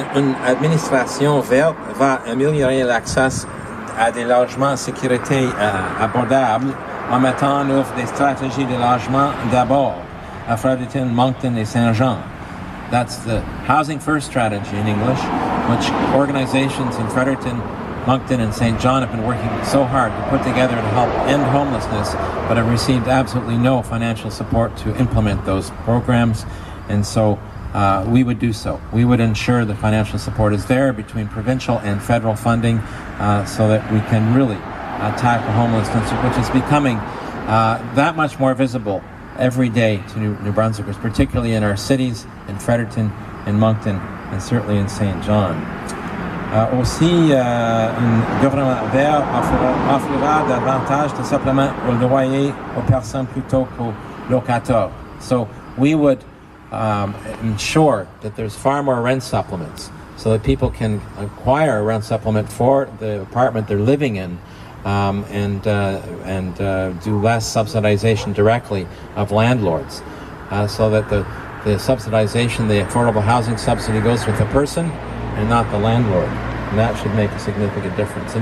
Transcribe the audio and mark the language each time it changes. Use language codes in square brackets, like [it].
[fr] Une administration verte va améliorer l'accès à des logements en sécurité abordables en mettant en œuvre des stratégies de logement d'abord à Fredericton, Moncton et Saint-Jean. [en] That's the Housing First strategy in English, which organizations in Fredericton, Moncton, and St. John have been working so hard to put together to help end homelessness, but have received absolutely no financial support to implement those programs. And so we would do so. We would ensure the financial support is there between provincial and federal funding so that we can really tackle homelessness, which is becoming that much more visible every day to New Brunswickers, particularly in our cities, in Fredericton, in Moncton, and certainly in St. John. [fr] Aussi, un gouvernement vert offrira davantage de suppléments au loyer aux personnes plutôt qu'aux locataires. [en] So we would ensure that there's far more rent supplements so that people can acquire a rent supplement for the apartment they're living in, and do less subsidization directly of landlords, so that the subsidization, the affordable housing subsidy, goes with the person and not the landlord, and that should make a significant difference.